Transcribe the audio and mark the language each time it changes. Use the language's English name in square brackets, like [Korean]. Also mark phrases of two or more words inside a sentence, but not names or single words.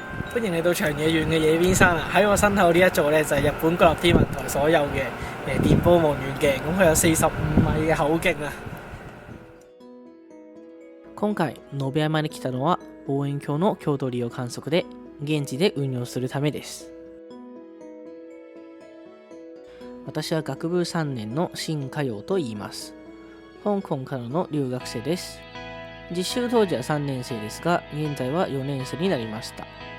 [Cantonese] 歡迎嚟到長野縣嘅野邊山啊！喺我身後呢一座呢，就係日本國立天文台所有嘅電波望遠鏡，咁佢有45米嘅口徑啊！ [Japanese] 今回延山に来たのは望遠鏡の郷土利用観測で現地で運用するためです。私は学部3年の新華陽と言います。香港からの留学生です。実習当時は3年生ですが、現在は4年生になりました。